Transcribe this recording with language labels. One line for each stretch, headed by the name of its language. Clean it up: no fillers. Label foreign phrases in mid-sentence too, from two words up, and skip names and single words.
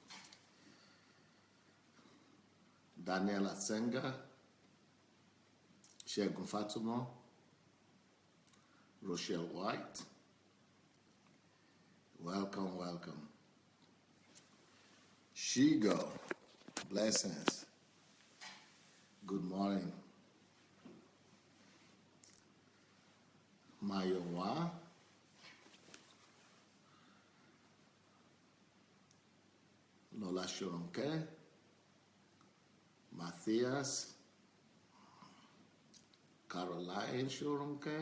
English: Daniel Asenga, Shegun Fatumo, Rochelle White. Welcome, welcome. Shigo, blessings. Good morning. Mayowa. Lola Shoronke. Matthias. Caroline Shoronke.